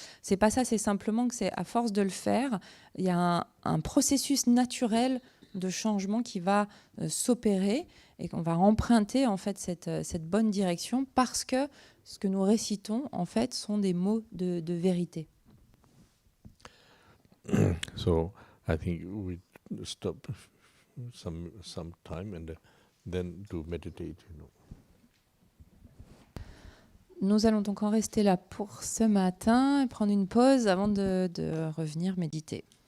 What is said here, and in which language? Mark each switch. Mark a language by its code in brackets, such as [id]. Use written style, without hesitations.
[fr] C'est pas ça, c'est simplement que c'est à force de le faire, il y a un processus naturel de changement qui va s'opérer et qu'on va emprunter en fait cette bonne direction parce que ce que nous récitons en fait sont des mots de vérité. [en] So I think we stop some time and then to meditate. [fr] Nous allons donc en rester là pour ce matin et prendre une pause avant de revenir méditer.